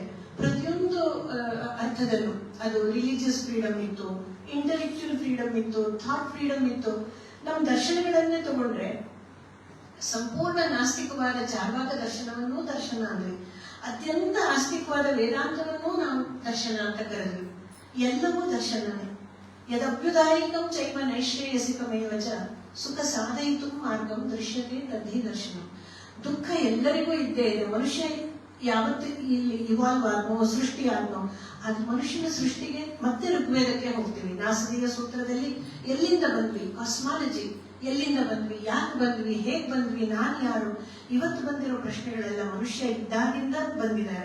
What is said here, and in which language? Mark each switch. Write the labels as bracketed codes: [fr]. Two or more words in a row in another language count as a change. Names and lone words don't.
[kn] ಪ್ರತಿಯೊಂದು ಅರ್ಥದಲ್ಲೂ ಅದು [en] religious freedom [kn] ಇತ್ತು, [en] intellectual freedom [kn] ಇತ್ತು, [en] thought freedom [kn] ಇತ್ತು. ನಮ್ಮ ದರ್ಶನಗಳನ್ನೇ ತಗೊಂಡ್ರೆ ಸಂಪೂರ್ಣ ನಾಸ್ತಿಕವಾದ ಚಾರ್ವಾಕ ದರ್ಶನವನ್ನೂ ದರ್ಶನ ಅಂದ್ವಿ, ಅತ್ಯಂತ ಆಸ್ತಿಕವಾದ ವೇದಾಂತವನ್ನೂ ನಾವು ದರ್ಶನ ಅಂತ ಕರೆದ್ವಿ. ಎಲ್ಲವೂ ದರ್ಶನನೇ. [sa] ಯದಭ್ಯುದಾಯಿಕಂ ಚೈವ ನೈಶ್ರೇಯಸಿಕಮೇವ ಚ ಸುಖ ಸಾಧಯಿತು ಮಾರ್ಗಂ ದೃಶ್ಯತೆ ತದ್ಧಿ ದರ್ಶನ. [kn] ದುಃಖ ಎಲ್ಲರಿಗೂ ಇದ್ದೇ ಇದೆ. ಮನುಷ್ಯ ಯಾವತ್ತು ಇಲ್ಲಿ ಇವಾಲ್ವ್ ಆದ್ನೋ, ಸೃಷ್ಟಿ ಆದ್ನೋ, ಅದು ಮನುಷ್ಯನ ಸೃಷ್ಟಿಗೆ ಮತ್ತೆ ಋಗ್ವೇದಕ್ಕೆ ಹೋಗ್ತೀವಿ. ನಾಸದೀಯ ಸೂತ್ರದಲ್ಲಿ ಎಲ್ಲಿಂದ ಬಂದ್ವಿ, ಕಾಸ್ಮಾಲಜಿ ಎಲ್ಲಿಂದ ಬಂದ್ವಿ, ಯಾಕೆ ಬಂದ್ವಿ, ಹೇಗ್ ಬಂದ್ವಿ, ನಾನ್ ಯಾರು, ಇವತ್ತು ಬಂದಿರೋ ಪ್ರಶ್ನೆಗಳೆಲ್ಲ ಮನುಷ್ಯ ಇದ್ದಾಗಿಂದ ಬಂದಿದ್ದಾರೆ.